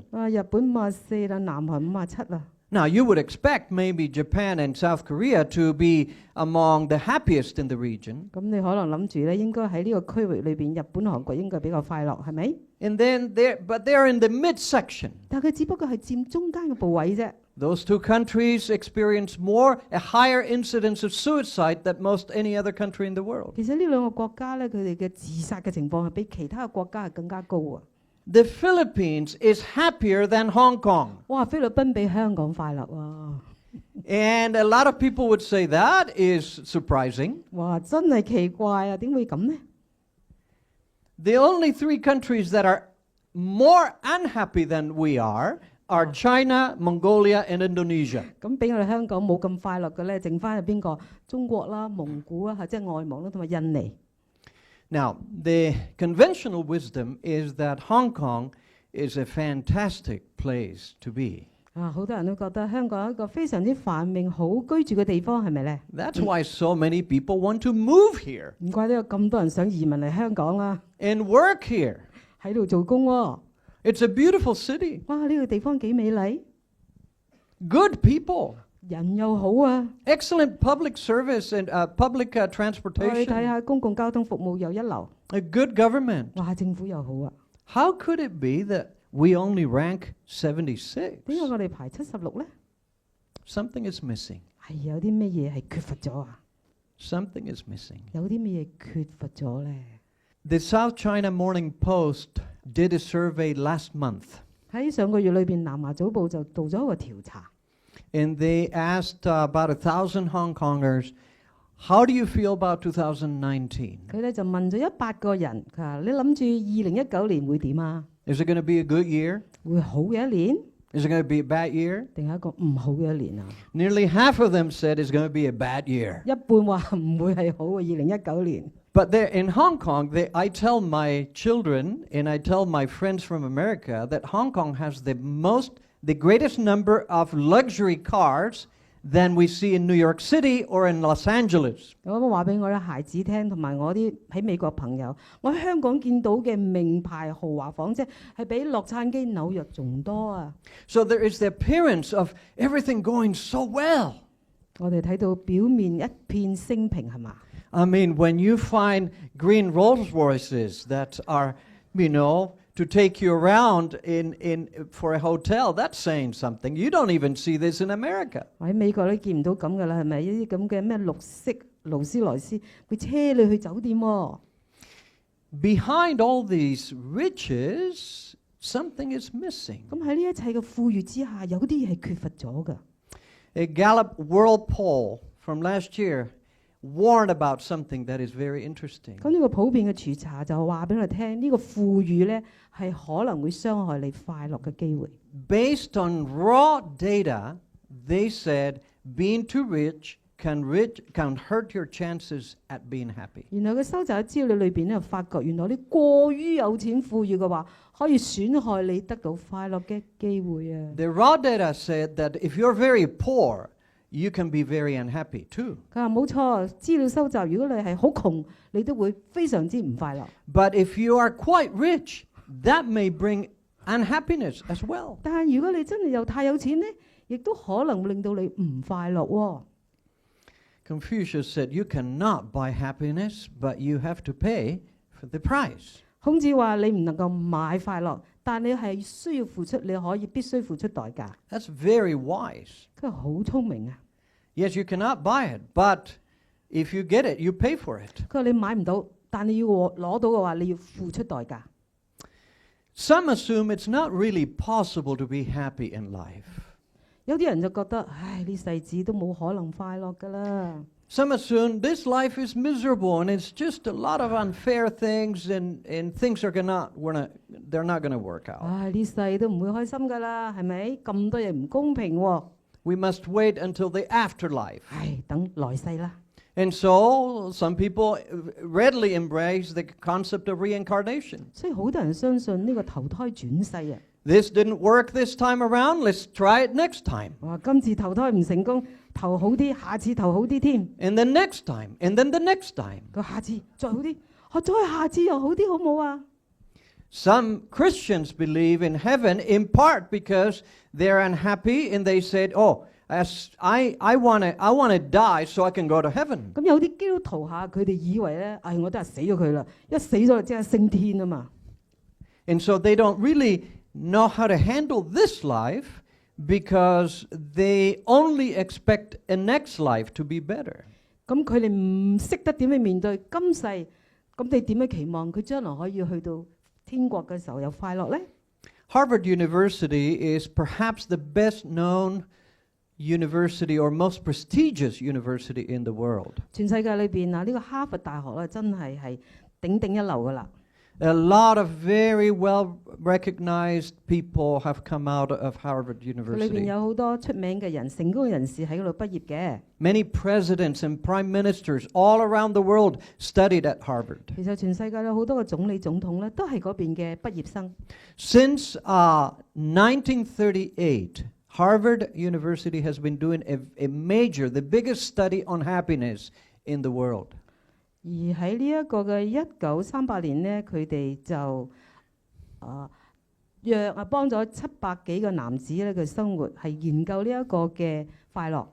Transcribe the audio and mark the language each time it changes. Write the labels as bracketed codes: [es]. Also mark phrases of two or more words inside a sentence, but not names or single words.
[yue] 日本54啦，南韓57啦。 [en] Now, you would expect maybe Japan and South Korea to be among the happiest in the region. [yue] 咁你可能諗住咧，應該喺呢個區域裏邊，日本、韓國應該比較快樂，係咪？ [en] And then but they're in the midsection. [yue] 但係佢只不過係佔中間嘅部位啫。 [en] Those two countries experience a higher incidence of suicide than most any other country in the world. [yue] 其實呢兩個國家咧，佢哋嘅自殺嘅情況係比其他嘅國家係更加高啊！ [en] The Philippines is happier than Hong Kong. [yue] 哇，菲律賓比香港快樂喎！ [en] And a lot of people would say that is surprising. [yue] 哇，真係奇怪啊！點會咁呢？ [en] The only three countries that are more unhappy than we are China, Mongolia, and Indonesia. [yue] 咁比我哋香港冇咁快樂嘅咧，剩翻係邊個？中國啦、蒙古啊，即係外蒙啦，同埋印尼。 [en] Now, the conventional wisdom is that Hong Kong is a fantastic place to be. [yue] 好多人都覺得香港係一個非常之繁榮、好居住嘅地方，係咪咧？ [en] That's why so many people want to move here [yue] 唔怪得有咁多人想移民嚟香港啦， [en] and work here. [yue] 喺度做工喎。 [en] It's a beautiful city. [yue] 哇！呢個地方幾美麗， [en] Good people. [yue] 人又好啊。 [en] Excellent public service and public [yue] 我哋睇 [en] transportation. [yue] 下公共交通服務又一流， [en] A good government. [yue] 哇！政府又好啊。 [en] How could it be that we only rank 76? [yue] 點解我哋排76咧？ [en] Something is missing. [yue] 係有啲咩嘢係缺乏咗啊？ [en] Something is missing. [yue] 有啲咩嘢缺乏咗咧？ [en] The South China Morning Post did a survey last month. [yue] 喺上個月裏邊，南華早報就做咗一個調查。 [en] And they asked about 1,000 Hong Kongers, how do you feel about 2019? [yue] 佢咧就問咗100個人，佢話：你諗住2019年會點啊？ [en] Is it going to be a good year? [yue] 會好嘅一年， [en] Is it going to be a bad year? [yue] 定係一個唔好嘅一年啊？ [en] Nearly half of them said it's going to be a bad year. [yue] 一半話唔會係好嘅2019年。 [en] But there in Hong Kong, I tell my children and I tell my friends from America that Hong Kong has the greatest number of luxury cars than we see in New York City or in Los Angeles. [yue] 我話俾我啲孩子聽，同埋我啲喺美國朋友，我喺香港見到嘅名牌豪華房車係比洛杉磯、紐約仲多啊！ [en] So there is the appearance of everything going so well. [yue] 我哋睇到表面一片升平係嘛？ [en] I mean, when you find green Rolls Royces that are, to take you around for a hotel, that's saying something. You don't even see this in America. [yue] 喺美國都見唔到咁噶啦，係咪？呢啲咁嘅咩綠色勞斯萊斯會車你去酒店喎。 [en] Behind all these riches, something is missing. [yue] 咁喺呢一切嘅富裕之下，有啲係缺乏咗㗎。 [en] A Gallup World Poll from last year warned about something that is very interesting. [yue] 咁呢個普遍嘅調查就話俾我哋聽，呢個富裕咧係可能會傷害你快樂嘅機會。 [en] Based on raw data, they said being too rich can hurt your chances at being happy. [yue] 原來佢收集嘅資料裏邊咧，發覺原來你過於有錢富裕嘅話，可以損害你得到快樂嘅機會啊！ [en] The raw data said that if you're very poor, you can be very unhappy too. [yue] 佢話冇錯，資料收集，如果你係好窮，你都會非常之唔快樂。 [en] But if you are quite rich, that may bring unhappiness as well. [yue] 但係如果你真係又太有錢咧，亦都可能會令到你唔快樂喎。 [en] Confucius said, you cannot buy happiness, but you have to pay for the price. [yue] 孔子話：你唔能夠買快樂，但你係需要付出，你必須付出代價。 [en] That's very wise. [yue] 佢好聰明啊！ [en] Yes, you cannot buy it, but If you get it, you pay for it. [yue] 佢話你買唔到，但你要攞到嘅話，你要付出代價。 [en] Some assume it's not really possible to be happy in life. [yue] 有啲人就覺得，唉，呢世子都冇可能快樂㗎啦。 [en] Some assume this life is miserable and it's just a lot of unfair things and things are they're not going to work out. [yue] 唉，呢世都唔會開心㗎啦，係咪？咁多嘢唔公平喎。 [en] We must wait until the afterlife. [yue] 唉，等來世啦。 [en] And so some people readily embrace the concept of reincarnation. [yue] 所以好多人相信呢個投胎轉世啊。 [en] This didn't work this time around, let's try it next time. [yue] 哇，今次投胎唔成功，投好啲，下次投好啲添。 [en] And then next time, and then the next time. [yue] 佢下次再好啲，再下次又好啲，好冇啊？ [en] Some Christians believe in heaven in part because they're unhappy and they said, oh, I want to die so I can go to heaven. [yue] 咁有啲基督徒下，佢哋以為咧，唉，我都係死咗佢啦，一死咗就即刻升天啊嘛。 [en] And so they don't really know how to handle this life because they only expect a next life to be better. [yue] 咁佢哋唔識得點去面對今世，咁你點樣期望佢將來可以去到天國嘅時候有快樂咧？ [en] Harvard University is perhaps the best known university or most prestigious university in the world. [yue] 全世界裏邊啊，呢個哈佛大學咧真係頂頂一流噶啦。 [en] A lot of very well-recognized people have come out of Harvard [yue] 裏邊 [en] University. [yue] 有好多出名嘅人、成功嘅人士喺嗰度畢業嘅。 [en] Many presidents and prime ministers all around the world studied at Harvard. [yue] 其實全世界有好多個總理、總統咧，都係嗰邊嘅畢業生。 [en] Since 1938, Harvard University has been doing the biggest study on happiness in the world. [yue] 而喺呢一個嘅1938年呢，佢哋就幫咗700幾個男子咧嘅生活，係研究呢一個嘅快樂。